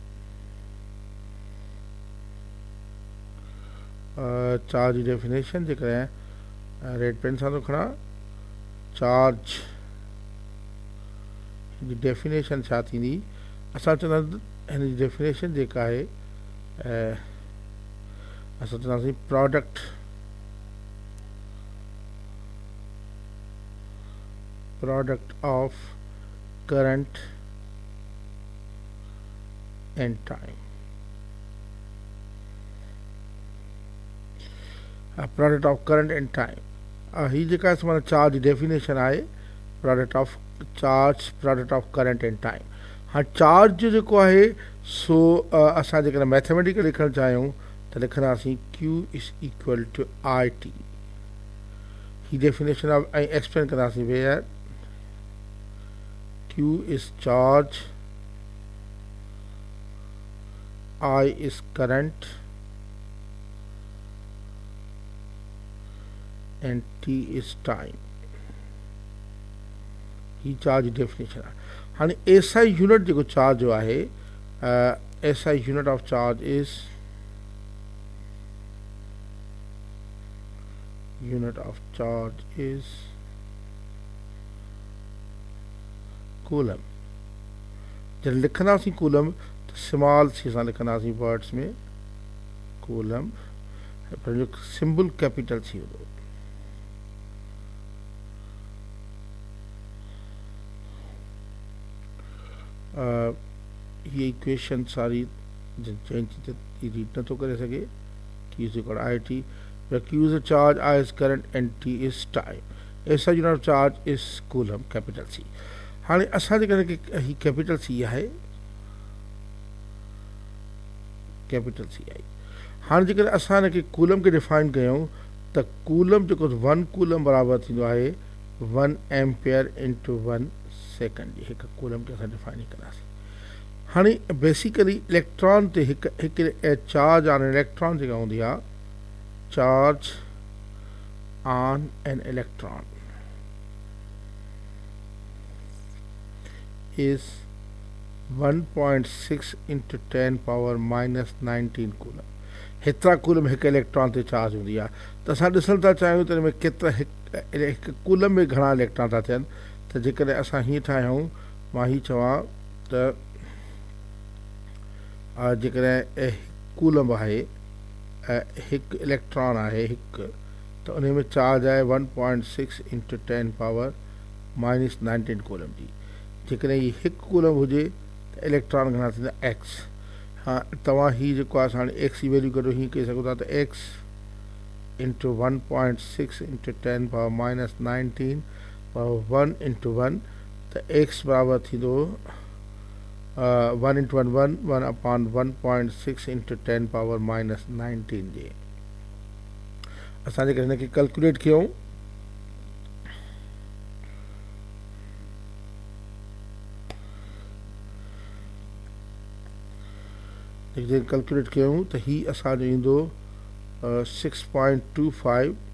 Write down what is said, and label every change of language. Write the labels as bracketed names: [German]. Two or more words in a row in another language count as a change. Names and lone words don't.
[Sindhi] चार्ज जी डेफिनेशन जेकॾहिं रेड पेन सां थो खणा, चार्ज जी डेफिनेशन छा थींदी, असां चवंदासीं हिन जी डेफिनेशन जेका आहे असां चवंदासीं [English] product of current and time. product of current and time, [Sindhi] ही जेका माना चार्ज डेफिनेशन आहे [English] product of current and time. [Sindhi] हाँ, चार्ज जो जेको आहे सो असां जेकॾहिं मैथमेटिकल लिखणु चाहियूं त लिखंदासीं [English] Q is equal to IT. [Sindhi] ही [English] definition of [Sindhi] ऐं एक्सप्लेन कंदासीं [English] where Q is charge, I is current and T is time. [Sindhi] ही चार्ज डेफिनेशन आहे। हाणे [English] SI unit [Sindhi] जेको चार्ज जो आहे, [English] SI unit of charge is coulomb. [Sindhi] जॾहिं लिखंदासीं कूलम त [English] small c [Sindhi] सां लिखंदासीं वर्ड्स में कूलम, पंहिंजो सिंबल [English] capital C [Sindhi] हूंदो। ये इक्वेशन सारी जंहिं रीड नथो करे सघे, [English] Q is equal IT, Q is charge, I is current and T is time. SI unit of charge is coulomb, capital C. [Sindhi] हाणे असां जेकॾहिं ही [English] capital C [Sindhi] आहे, [English] capital C I. [Sindhi] हाणे जेकॾहिं असां हिनखे कूलम खे डिफाइन कयूं त कूलम जेको 1 कूलम बराबरि थींदो आहे [English] 1 ampere into 1 second [Sindhi] जी हिकु कूलम खे असां डिफाइन कंदासीं। हाणे बेसिकली इलेक्ट्रॉन ते हिकु [English] charge on electron [Sindhi] जेका हूंदी आहे, [English] charge on an electron is 1.6 into 10 power minus 19 coulomb. [Sindhi] हेतिरा कूलम हिकु इलेक्ट्रॉन ते चार्ज हूंदी आहे। त असां ॾिसणु था चाहियूं त हिन में केतिरा हिकु कूलम में घणा इलेक्ट्रॉन था थियनि। त जेकॾहिं असां हीअं ठाहियूं, मां हीअ चवां त जेकॾहिं कूलम आहे, हिकु इलेक्ट्रॉन आहे हिकु, त उन में चार्ज आहे [English] 1.6 into 10 power minus 19 coulomb [Sindhi] जी। जेकॾहिं हीअ हिकु कूलम हुजे त इलेक्ट्रॉन घणा थींदा एक्स। हाँ, तव्हां हीअ जेको आहे हाणे एक्स जी वैल्यू कढो, हीअं कही सघो था त [English] x into 1.6 into 10 power minus 19 power 1 into 1, [Sindhi] त एक्स बराबरि थींदो [English] 1 into 1 1 upon 1.6 into 10 power minus 19 [Sindhi] जे। असां जेकॾहिं हिनखे कैलकुलेट कयूं त हीअ असांजो ईंदो 6.25